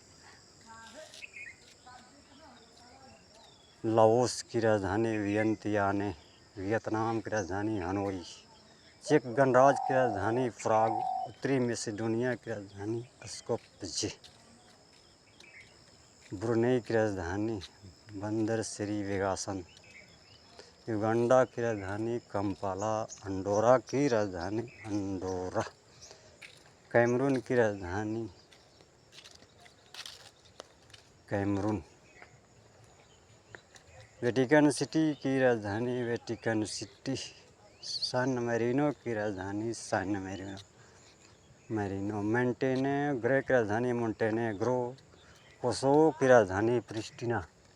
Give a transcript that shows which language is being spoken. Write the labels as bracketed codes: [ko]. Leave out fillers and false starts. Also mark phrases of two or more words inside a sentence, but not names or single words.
[hi] लाओस की राजधानी वियंतियाने, वियतनाम की राजधानी हनोई, चेक गणराज्य की राजधानी प्राग, उत्तरी मैसेडोनिया की राजधानी स्कोप्जे, ब्रुनेई की राजधानी बंदर श्रीबेगासन, युगांडा की राजधानी कंपाला, अंडोरा की राजधानी अंडोरा, कैमरून की राजधानी कैमरून, वेटिकन सिटी की राजधानी वेटिकन सिटी, सान मैरिनो की राजधानी सान मैरिनो, मोंटेनेग्रो की राजधानी मोंटेनेग्रो, कोसोवो की राजधानी प्रिस्टिना,